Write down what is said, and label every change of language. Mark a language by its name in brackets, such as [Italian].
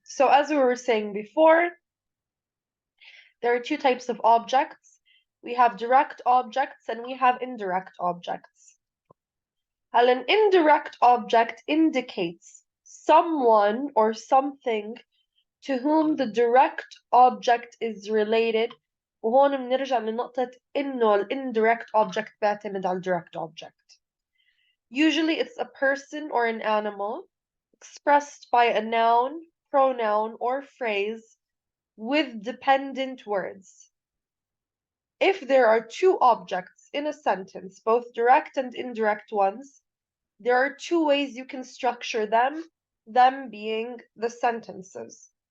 [English] So as we were saying before, there are two types of objects. We have direct objects and we have indirect objects. An indirect object indicates someone or something to whom the direct object is related. [Arabic] وهون بنرجع لنقطة إنه ال indirect object بيعتمد على ال direct object. [English] Usually it's a person or an animal expressed by a noun, pronoun, or phrase with dependent words. If there are two objects in a sentence, both direct and indirect ones, there are two ways you can structure them being the sentences.